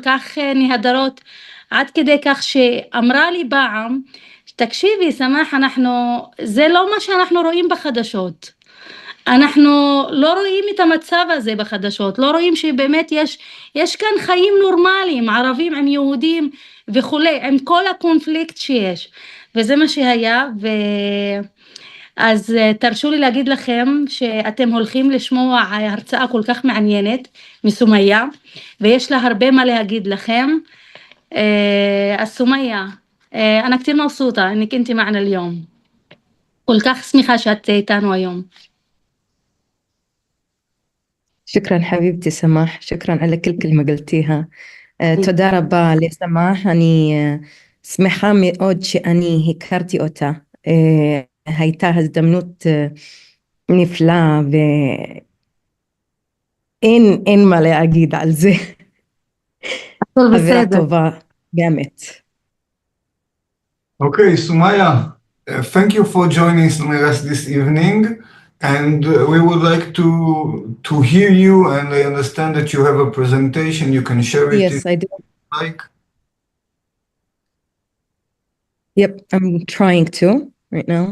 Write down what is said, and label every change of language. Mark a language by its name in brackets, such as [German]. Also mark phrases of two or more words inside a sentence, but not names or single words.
[Hebrew] כך נהדרות, עד כדי כך שאמרה לי פעם, תקשיבי סמח, זה לא מה שאנחנו רואים בחדשות, אנחנו לא רואים את המצב הזה בחדשות, לא רואים שבאמת יש כאן חיים נורמליים, ערבים עם יהודים וכו', עם כל הקונפליקט שיש, וזה מה שהיה. אז תרשו לי להגיד לכם שאתם הולכים לשמוע הרצאה כל כך מעניינת מסומייה, ויש לה הרבה מה להגיד לכם. אז סומייה, אני [Arabic] كتير مبسوطة انك انت معنا اليوم, [Hebrew] כל כך שמחה שאת איתנו היום. [Arabic] شكرا حبيبتي سماح، شكرا على كل كلمة قلتيها. [Hebrew] תודה רבה לסמאח, אני שמחה מאוד שאני הכרתי אותה. הייתה הזדמנות נפלאה ואין מה להגיד על זה. חברה טובה באמת. [English] Okay, Sumaya, thank you for joining us this evening, and we would like to hear you, and I understand that you have a presentation. You can share it. Yes, I do. Like. Yep, I'm trying to right now.